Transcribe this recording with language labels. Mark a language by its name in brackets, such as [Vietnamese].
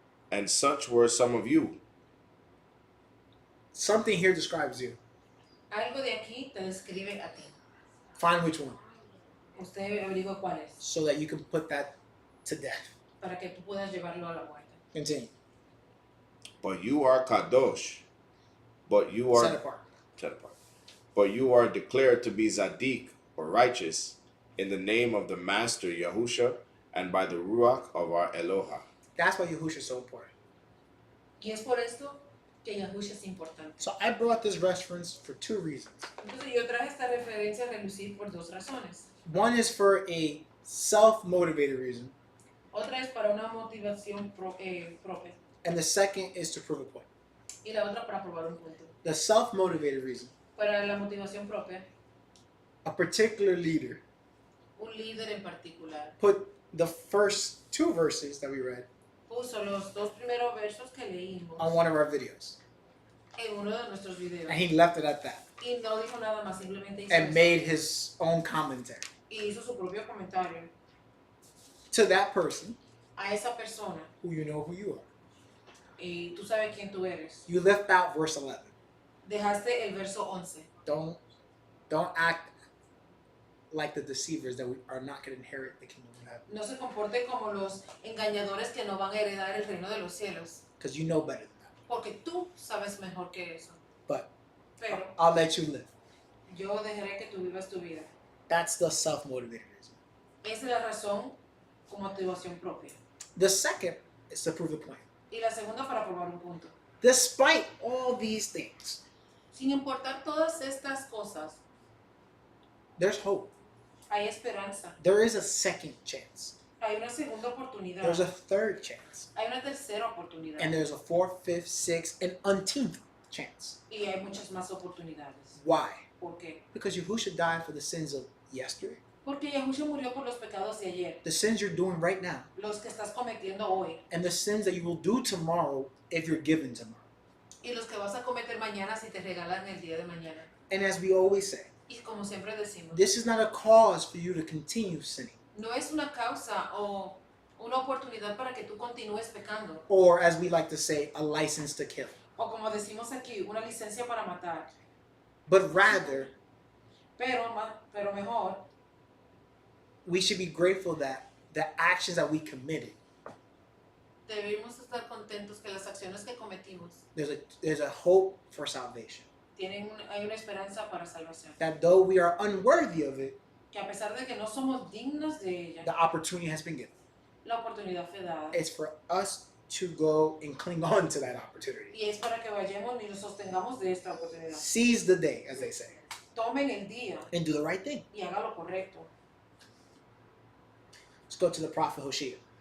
[English] And such were some of you. Something here describes you. [Spanish] Algo de aquí te describe a ti. [English] Find which one, [Spanish] Usted averigua cuál es, [English] so that you can put that to death. [Spanish] para que tú puedas llevarlo a la muerte. [English] Continue. But you are kadosh. But you are Set apart. set apart. But you are declared to be Zadik, or righteous, in the name of the Master Yahusha, and by the Ruach of our Eloha. That's why Yahushua is so important. [Spanish] Y es por esto que Yahusha es importante. [English] So I brought this reference for two reasons. [Spanish] Entonces yo traje esta referencia a relucir por dos razones. [English] One is for a self-motivated reason, [Spanish] Otra es para una motivación propia [English] and the second is to prove a point. [Spanish] y la otra para probar un punto. [English] The self-motivated reason, [Spanish] Para la motivación propia, [English] a particular leader [Spanish] un líder en particular [English] put the first two verses that we read [Spanish] puso los dos primeros versos que leímos [English] on one of our videos. [Spanish] en uno de nuestros videos. [English] And he left it at that. [Spanish] Y no dijo nada más, simplemente hizo [English] And [Spanish] eso. [English] made his own commentary. [Spanish] Y hizo su propio comentario. [English] To that person, [Spanish] A esa persona, [English] who you know who you are. [Spanish] y tú sabes quién tú eres. [English] You left out verse 11. [Spanish] Dejaste el verso 11. [English] Don't act like the deceivers that we are not going to inherit the kingdom of heaven. [Spanish] No se comporte como los engañadores que no van a heredar el reino de los cielos. [English] Because you know better than that. [Spanish] Porque tú sabes mejor que eso. Pero [English] I'll let you live. [Spanish] yo dejaré que tú vivas tu vida. [English] That's the self-motivated. [Spanish] Esa es la razón con motivación propia. [English] The second is to prove the point. [Spanish] Y la segunda para probar un punto. [English] Despite all these things, [Spanish] Sin importar todas estas cosas, [English] there's hope. [Spanish] hay esperanza. [English] There is a second chance. [Spanish] Hay una segunda oportunidad. [English] There's a third chance. [Spanish] Hay una tercera oportunidad. [English] And there's a fourth, fifth, sixth, and unteenth chance. [Spanish] Y hay muchas más oportunidades. [English] Why? [Spanish] ¿Por qué? [English] Because Yahushua died for the sins of yesterday, [Spanish] Porque Yahushua murió por los pecados de ayer. [English] the sins you're doing right now, [Spanish] Los que estás cometiendo hoy. [English] and the sins that you will do tomorrow if you're given tomorrow. [Spanish] Y los que vas a cometer mañana si te regalan el día de mañana. [English] And as we always say, [Spanish] Y como siempre decimos, [English] this is not a cause for you to continue sinning. [Spanish] no es una causa o una oportunidad para que tú continúes pecando. [English] Or as we like to say, a license to kill. [Spanish] O como decimos aquí, una licencia para matar. [English] But rather, [Spanish] Pero mejor, [English] we should be grateful that the actions that we committed, [Spanish] debemos estar contentos que las acciones que cometimos [English] there's a hope for salvation. [Spanish] hay una esperanza para salvación. [English] That though we are unworthy of it, [Spanish] Que a pesar de que no somos dignos de ella, [English] the opportunity has been given. [Spanish] la oportunidad fue dada. [English] It's for us to go and cling on to that opportunity. [Spanish] Y es para que vayamos y nos sostengamos de esta oportunidad. [English] Seize the day, as they say, [Spanish] Tomen el día [English] and do the right thing. [Spanish] y hagan lo correcto. [English] Let's go to the prophet Hosea.